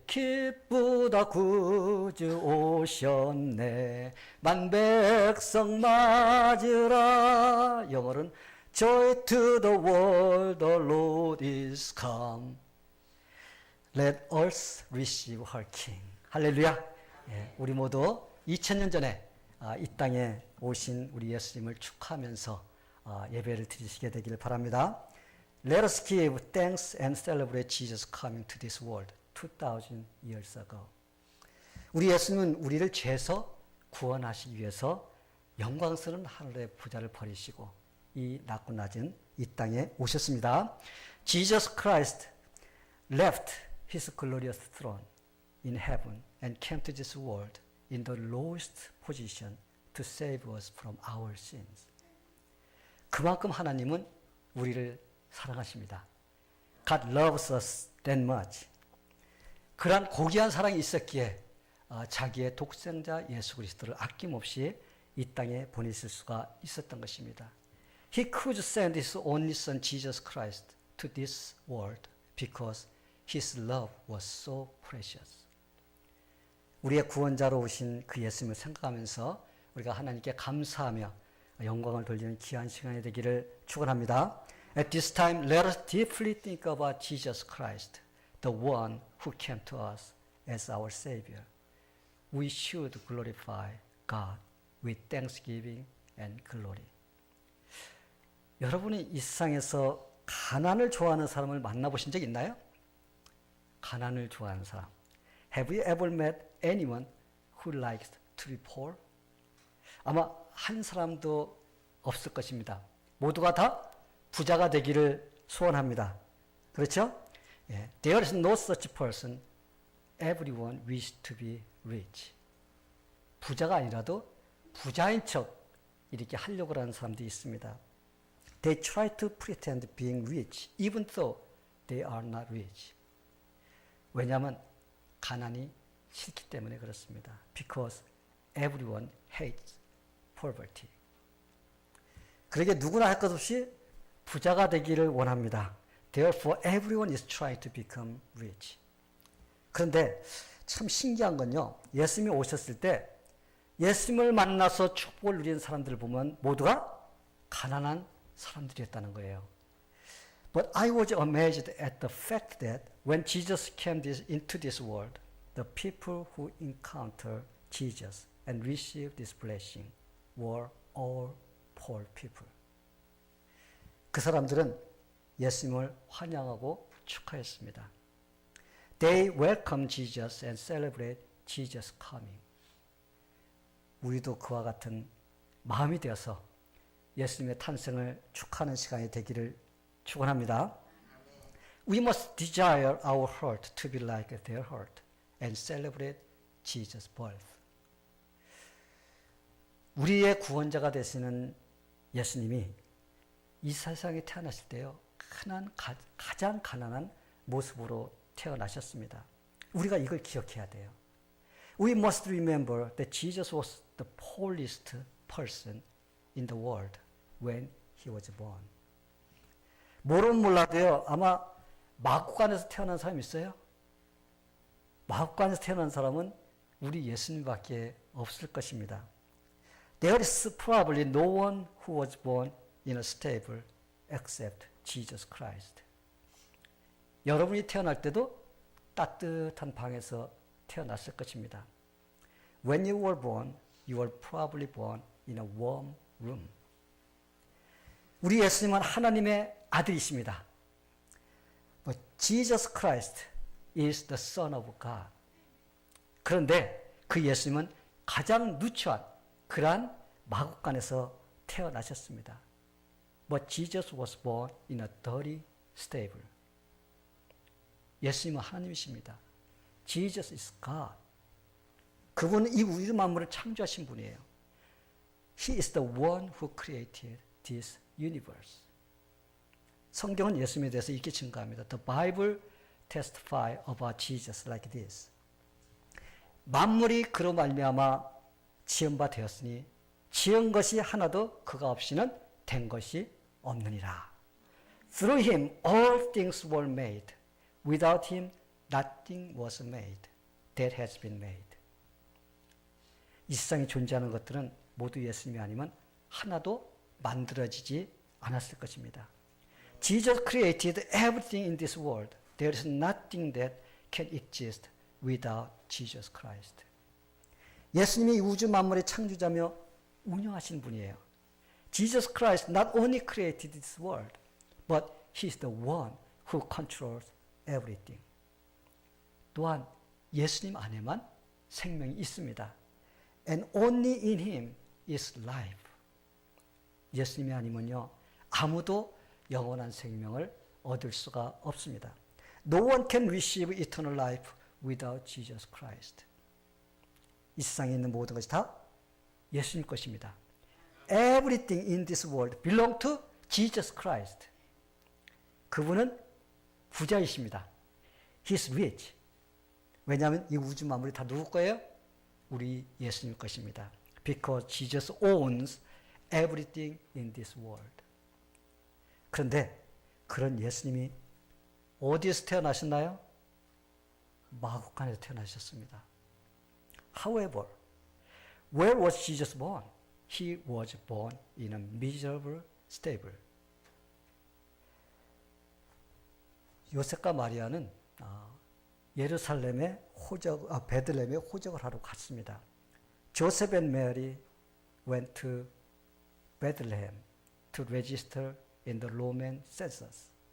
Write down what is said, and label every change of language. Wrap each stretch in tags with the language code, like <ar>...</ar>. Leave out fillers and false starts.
<ko>기쁘다 구주 오셨네 만백성 맞으라. 영어로는</ko> <en>Joy to the world, the Lord is come. Let us receive her King. 할렐루야.</en> <ko>예, 우리 모두 2000년 전에 이 땅에 오신 우리 예수님을 축하하면서 예배를 드리시게 되기를 바랍니다.</ko> <en>Let us give thanks and celebrate Jesus coming to this world 2000 years ago.</en> <ko>우리 예수님은 우리를 죄에서 구원하시기 위해서 영광스러운 하늘의 부자를 버리시고 이 낮고 낮은 이 땅에 오셨습니다.</ko> <en>Jesus Christ left his glorious throne in heaven and came to this world in the lowest position to save us from our sins.</en> <ko>그만큼 하나님은 우리를 사랑하십니다.</ko> <en>God loves us that much.</en> <ko>그러한 고귀한 사랑이 있었기에 자기의 독생자 예수 그리스도를 아낌없이 이 땅에 보내실 수가 있었던 것입니다.</ko> <en>He could send his only son Jesus Christ to this world because his love was so precious.</en> <ko>우리의 구원자로 오신 그 예수님을 생각하면서 우리가 하나님께 감사하며 영광을 돌리는 귀한 시간이 되기를 축원합니다.</ko> <en>At this time, let us deeply think about Jesus Christ, the one who came to us as our Savior. We should glorify God with thanksgiving and glory.</en> <ko>여러분이 이 세상에서 가난을 좋아하는 사람을 만나보신 적 있나요? 가난을 좋아하는 사람.</ko> <en>Have you ever met anyone who likes to be poor?</en> <ko>아마 한 사람도 없을 것입니다. 모두가 다 부자가 되기를 소원합니다. 그렇죠? 예.</ko> <en>There is no such person. Everyone wishes to be rich.</en> <ko>부자가 아니라도 부자인 척 이렇게 하려고 하는 사람들이 있습니다.</ko> <en>They try to pretend being rich even though they are not rich.</en> <ko>왜냐하면 가난이 싫기 때문에 그렇습니다.</ko> <en>Because everyone hates poverty.</en> <ko>그러게 누구나 할 것 없이 부자가 되기를 원합니다.</ko> <en>Therefore, everyone is trying to become rich.</en> <ko>그런데 참 신기한 건요. 예수님이 오셨을 때 예수님을 만나서 축복을 누리는 사람들을 보면 모두가 가난한 사람들이었다는 거예요.</ko> <en>But I was amazed at the fact that when Jesus came into this world, the people who encountered Jesus and received this blessing were all poor people.</en> <ko>그 사람들은 예수님을 환영하고 축하했습니다.</ko> <en>They welcomed Jesus and celebrate Jesus coming.</en> <ko>우리도 그와 같은 마음이 되어서 예수님의 탄생을 축하하는 시간이 되기를 축원합니다.</ko> <en>We must desire our heart to be like their heart and celebrate Jesus' birth.</en> <ko>우리의 구원자가 되시는 예수님이 이 세상에 태어나실 때요, 가장 가난한 모습으로 태어나셨습니다. 우리가 이걸 기억해야 돼요.</ko> <en>We must remember that Jesus was the poorest person in the world when he was born.</en> <ko>모르면 몰라도요, 아마 마구간에서 태어난 사람이 있어요? 마구간에서 태어난 사람은 우리 예수님밖에 없을 것입니다.</ko> <en>There is probably no one who was born in a stable except Jesus Christ.</en> <ko>여러분이 태어날 때도 따뜻한 방에서 태어났을 것입니다.</ko> <en>When you were born, you were probably born in a warm room.</en> <ko>우리 예수님은 하나님의 아들이십니다.</ko> <en>But Jesus Christ is the Son of God.</en> <ko>그런데 그 예수님은 가장 누추한 그러한 마구간에서 태어나셨습니다.</ko> <en>But Jesus was born in a dirty stable.</en> <ko>예수님은 하나님이십니다.</ko> <en>Jesus is God.</en> <ko>그분은 이 우주 만물을 창조하신 분이에요.</ko> <en>He is the one who created this universe.</en> <ko>성경은 예수님에 대해서 이렇게 증거합니다.</ko> <en>The Bible testifies about Jesus like this.</en> <ko>만물이 그로 말미암아 지은 바 되었으니 지은 것이 하나도 그가 없이는 된 것이 없느니라.</ko> <en>Through him all things were made. Without him nothing was made that has been made.</en> <ko>이 세상에 존재하는 것들은 모두 예수님이 아니면 하나도 만들어지지 않았을 것입니다.</ko> <en>Jesus created everything in this world. There is nothing that can exist without Jesus Christ.</en> <ko>예수님이 우주 만물의 창조자며 운영하신 분이에요.</ko> <en>Jesus Christ not only created this world, but He is the one who controls everything.</en> <ko>또한 예수님 안에만 생명이 있습니다.</ko> <en>And only in Him is life.</en> <ko>예수님이 아니면요, 아무도 영원한 생명을 얻을 수가 없습니다.</ko> <en>No one can receive eternal life without Jesus Christ.</en> <ko>이 세상에 있는 모든 것이 다 예수님 것입니다.</ko> <en>Everything in this world belongs to Jesus Christ.</en> <ko>그분은 부자이십니다.</ko> <en>He's rich.</en> <ko>왜냐하면 이 우주 만물이 다 누구 거예요? 우리 예수님 것입니다.</ko> <en>Because Jesus owns everything in this world.</en> <ko>그런데 그런 예수님이 어디에서 태어나셨나요? 마구간에서 태어나셨습니다.</ko> <en>However, where was Jesus born? He was born in a miserable stable.</en> <ko>요셉과 마리아는 예루살렘의 베들레헴에 호적을 하러 갔습니다.</ko> <en>Joseph and Mary went to Bethlehem to register in the Roman census.</en>